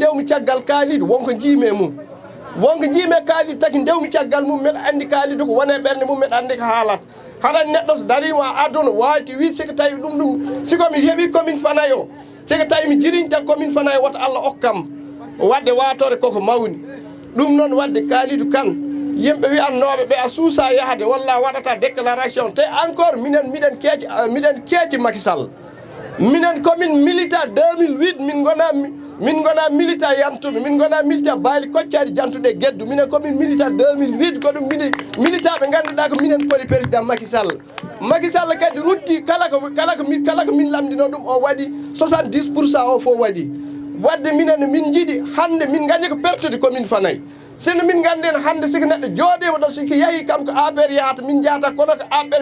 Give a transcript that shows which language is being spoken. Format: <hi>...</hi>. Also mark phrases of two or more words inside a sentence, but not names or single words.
<ff>ndewmi caggal Kalidou wonko jiime mum wonko jiime Kalidou taki ndewmi caggal mum mbeɗa andi Kalidou ko wone ɓerde mum mbeɗa andi ko haalat haɗa neɗɗo so darima aduna wawti wi siko tawi ɗum sikomi heeɓi commune Fanaye o siko tawi mi jiriñta commune Fanaye woto Allah okkam wadde watore koko mawni ɗum noon wadde Kalidou Kane yimɓe wiyannoɓe ɓe a suusa yahde walla waɗata déclaration te encore miɗen keeci Macky Sall minen commune milita 2008 min gona milita yantuɓe min gona milita baali koccari jantuɗe geddu minen commune milita 2008 ko ɗum milita ɓe ganduɗa ko minen poli président Macky Sall kadi rutti kala ko min lamdino ɗum o waɗi 70% o fof waɗi wadde minen min jiiɗi hande min gañi ko pertude commune Fanaye sinno min ganden hande siko neɗɗo jooɗima ɗo siko yeehi kam ko APR yahata min jahata kono ko APR</ff>